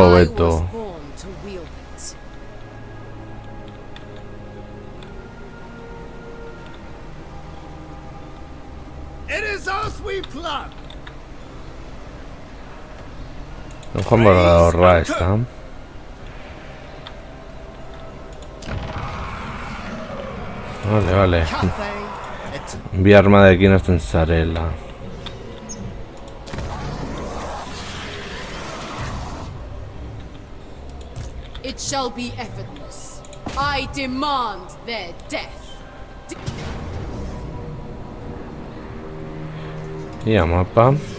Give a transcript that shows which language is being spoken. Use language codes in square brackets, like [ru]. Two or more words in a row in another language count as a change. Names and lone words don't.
[en] I was beto. born to wield it. It is as we plan. [eu] Joan behar da horra, ezta? Vale. [en] Cathay et [eu] Bi armadekin hasten zarela. [en] It shall be effortless. I demand their death. [eu] Ia mapa.